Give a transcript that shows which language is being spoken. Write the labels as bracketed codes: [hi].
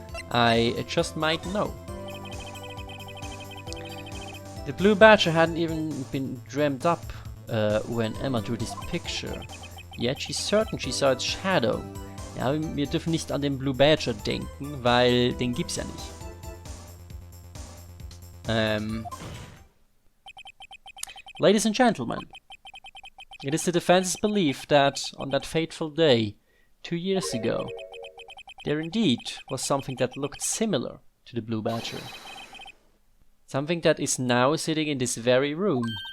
[en] I just might know. The blue badger hadn't even been dreamt up when Emma drew this picture. Yet she's certain she saw its shadow. [de] Ja, wir dürfen nicht an den Blue Badger denken, weil den gibt's ja nicht. [en] Ladies and gentlemen, it is the defense's belief that on that fateful day, 2 years ago, there indeed was something that looked similar to the Blue Badger. Something that is now sitting in this very room.